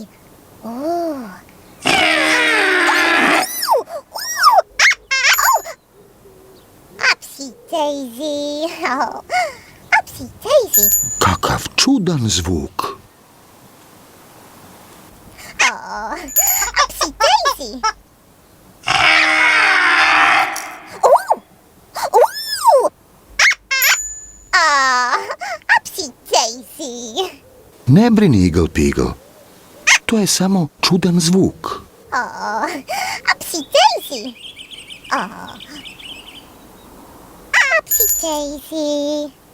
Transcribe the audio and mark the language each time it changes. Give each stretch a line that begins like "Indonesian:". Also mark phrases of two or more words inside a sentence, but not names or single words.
English: Oh. Upsy daisy. Oh. Upsy daisy.
Croatian: Kakav čudan zvuk.
English: Oh. Upsy daisy. Oh. Oh. Upsy daisy.
Croatian: Ne brini, Eagle Peagle. To je samo čudan zvuk.
English: Oh, upsy daisy. Oh. Upsy daisy.